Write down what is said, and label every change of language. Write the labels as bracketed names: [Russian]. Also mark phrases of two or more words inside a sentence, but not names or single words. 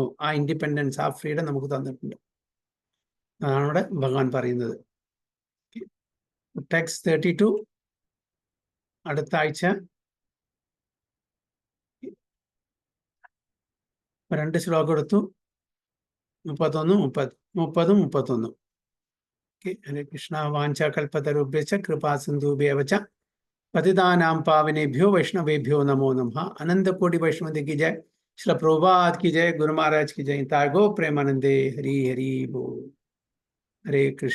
[Malayalam] ആ ഇൻഡിപെൻഡൻസ്, ആ ഫ്രീഡം നമുക്ക് തന്നിട്ടുണ്ട്. അതാണ് ഇവിടെ ഭഗവാൻ പറയുന്നത്. ടെക്സ്റ്റ് 32 അടുത്ത ആഴ്ച 2 ശ്ലോകം എടുത്തു, 30-31. ഹരേ കൃഷ്ണ. [Sanskrit] വാഞ്ചാകൽപതരുഭ്യശ്ച കൃപാ സിന്ധുഭ്യവച പതിതാനാം പാവനേഭ്യോ വൈഷ്ണവേഭ്യോ നമോ നമഃ. അനന്തകോടി വൈഷ്ണവതി [Hindi] की जय, श्रील प्रभुपाद की जय, गुरु महाराज की जय. तागो प्रेमानंदे. हरि हरि बोल. हरे कृष्ण.